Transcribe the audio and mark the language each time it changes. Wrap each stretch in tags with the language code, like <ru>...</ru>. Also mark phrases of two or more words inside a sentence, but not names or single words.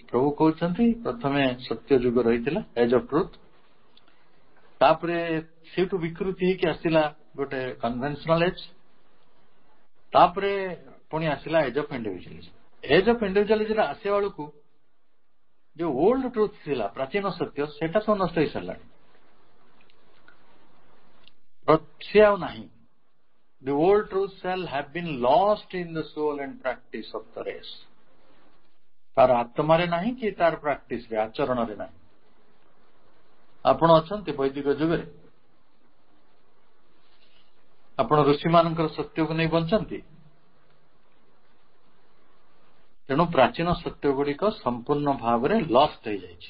<or>ପ୍ରଭୁ କହୁଛନ୍ତି ପ୍ରଥମେ ସତ୍ୟ ଯୁଗ ରହିଥିଲା,</or> <en>age of truth,</en> <or>ତାପରେ ସେଇଠୁ ବିକୃତି ହେଇକି ଆସିଲା ଗୋଟେ</or> <en>conventional age,</en> <or>ତାପରେ ପୁଣି ଆସିଲା</or> <en>age of individualism. age of individualism</en> <or>ଆସିବା ବେଳକୁ ଯୋଉ</or> <en>old truth</en> <or>ଥିଲା, ପ୍ରାଚୀନ ସତ୍ୟ, ସେଟା ସବୁ ନଷ୍ଟ ହେଇସାରିଲାଣି, ସେ ଆଉ ନାହିଁ।</or> <en>The old truth shall have been lost in the soul and practice of the race।</en> <or>ତାର ଆତ୍ମାରେ ନାହିଁ କି ତାର ପ୍ରାକ୍ଟିସରେ, ଆଚରଣରେ ନାହିଁ। ଆପଣ ଅଛନ୍ତି ବୈଦିକ ଯୁଗରେ, ଆପଣ ଋଷିମାନଙ୍କର ସତ୍ୟକୁ ନେଇ ବଞ୍ଚନ୍ତି, ତେଣୁ ପ୍ରାଚୀନ ସତ୍ୟ ଗୁଡିକ ସମ୍ପୂର୍ଣ୍ଣ ଭାବରେ ଲଷ୍ଟ ହେଇଯାଇଛି।</or>